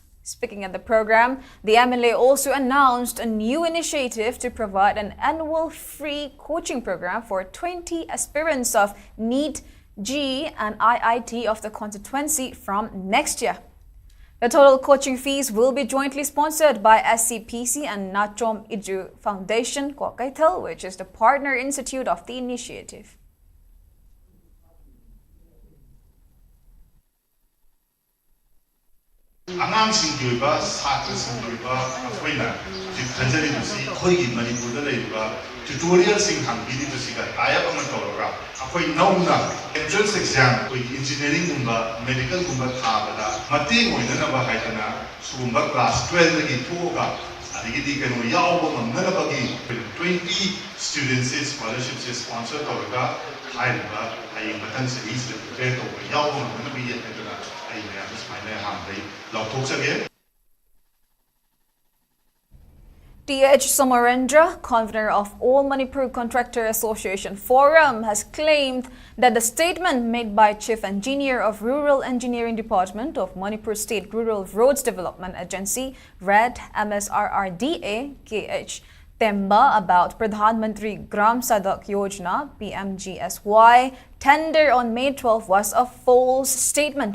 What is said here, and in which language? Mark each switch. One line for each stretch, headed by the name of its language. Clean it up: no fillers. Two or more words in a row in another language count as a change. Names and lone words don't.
English: Speaking at the program, the MLA also announced a new initiative to provide an annual free coaching program for 20 aspirants of NEET, G and IIT of the constituency from next year. The total coaching fees will be jointly sponsored by SCPC and Nachom Iju Foundation, Kwakaitel, which is the partner institute of the initiative.
Manipuri: ꯑꯉꯥꯡꯁꯤꯡꯒꯤ ꯑꯣꯏꯕ ꯁꯥꯇ꯭ꯔꯁꯤꯡꯒꯤ ꯑꯣꯏꯕ ꯑꯩꯈꯣꯏꯅ ꯍꯧꯖꯤꯛ ꯈꯟꯖꯔꯤꯕꯁꯤ ꯑꯩꯈꯣꯏꯒꯤ ꯃꯅꯤꯄꯨꯔꯗ ꯂꯩꯔꯤꯕ ꯇ꯭ꯌꯨꯇꯣꯔꯤꯌꯦꯜꯁꯤꯡ ꯍꯥꯡꯕꯤꯔꯤꯕꯁꯤꯒ ꯇꯥꯏꯞ ꯑꯃ ꯇꯧꯔꯒ ꯑꯩꯈꯣꯏ ꯅꯧꯅ
English: entrance exam
Manipuri: ꯑꯩꯈꯣꯏꯒꯤ ꯏꯟꯖꯤꯅꯤꯌꯥꯔꯤꯡꯒꯨꯝꯕ ꯃꯦꯗꯤꯀꯦꯜꯒꯨꯝꯕ ꯊꯥꯕꯗ ꯃꯇꯦꯡ ꯑꯣꯏꯅꯅꯕ ꯍꯥꯏꯗꯅ ꯁꯤꯒꯨꯝꯕ ꯀ꯭ꯂꯥꯁ 12 ꯗꯒꯤ ꯊꯣꯛꯑꯒ adigi kano yaw ngamna bagi 20
English: students scholarship sponsor
Manipuri: tawga haiba ai matan
English: series prepare
Manipuri: to yaw ngamna bi yetna ai ya smile hamdai lokthok sage.
English: TH Somarendra, convener of All Manipur Contractor Association Forum, has claimed that the statement made by Chief Engineer of Rural Engineering Department of Manipur State Rural Roads Development Agency, RED MSRRDA, KH Temba, about Pradhan Mantri Gram Sadak Yojana, PMGSY, tender on May 12 was a false statement.